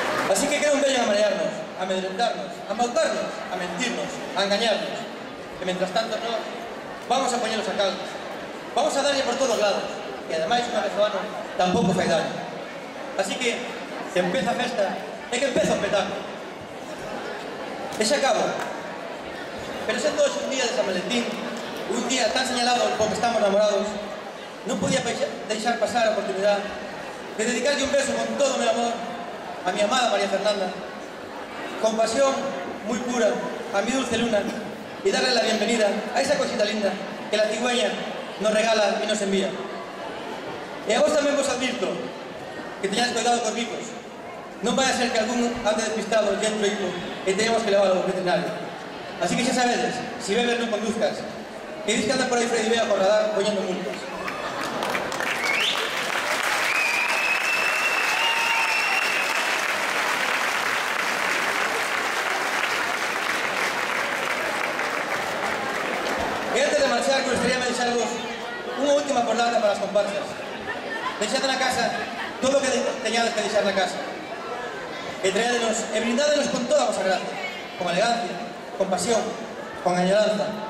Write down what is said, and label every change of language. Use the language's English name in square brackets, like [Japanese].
[Galician] Así que non veñan a marearnos, a amedrentarnos, a embautarnos, a mentirnos, a engañarnos. E mentras tanto nós vamos a poñelos a caldo. Vamos a darlle por todos lados. E ademais, unha vez ao ano, tampouco fai daño. Así que empeza a festa e que empeza o petáculo. E xa acabo. Pero sendo hoxe un día de San Valentín, un día tan señalado porque estamos namorados, non podía deixar pasar a oportunidade de dedicarlle un beso con todo o meu amor [Spanish] a mi amada María Fernanda, con pasión muy pura a mi dulce luna, y darle la bienvenida a esa cosita linda que la cigüeña nos regala y nos envía. [Galician] E a vos tamén vos advirto que teñades cuidado cos bicos. Non vai a ser que algún ande despistado dentro hipo e teñamos que levar ao veterinario. Así que xa sabedes, si bebes non conduzcas, que dis que anda por aí Freddy Vea por radar poñendo multas. E antes de marchar, gustaría deixarvos unha última acordada para as comparsas. Deixade na casa todo o que teñades que deixar na casa. E traédenos e brindádenos con toda a vosa gracia, con elegancia, con pasión, con añoranza.